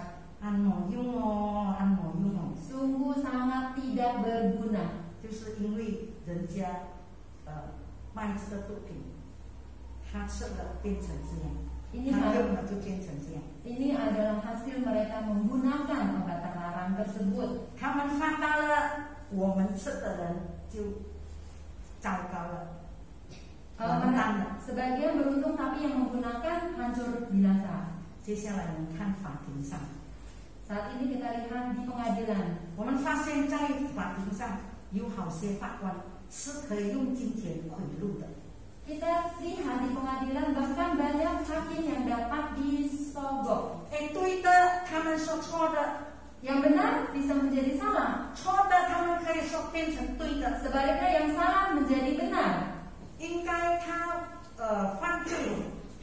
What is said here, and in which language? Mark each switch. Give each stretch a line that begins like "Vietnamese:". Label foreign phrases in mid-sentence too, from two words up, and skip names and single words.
Chinese: 安某用哦，
Indonesian: sungguh sangat tidak berguna，
Chinese: 就是因为人家卖这个毒品，他吃了变成这样。
Indonesian: Ini adalah hasil mereka menggunakan obat terlarang tersebut.
Chinese: 他们发达了，我们吃的人就糟糕了。
Indonesian: Sebagian beruntung, tapi yang menggunakan hancur binasa.
Chinese: 接下来我们看法庭上。
Indonesian: Saat ini kita lihat di pengadilan.
Chinese: 我们发现在法庭上有好些法官是可以用金钱贿赂的。
Indonesian: Kita lihat di pengadilan bahkan banyak hakim yang dapat disogok.
Chinese: 对的，他们说错的，
Indonesian: yang benar bisa menjadi salah.
Chinese: 错的，他们可以说变成对的。
Indonesian: Sebaliknya yang salah menjadi benar.
Chinese: 应该他犯罪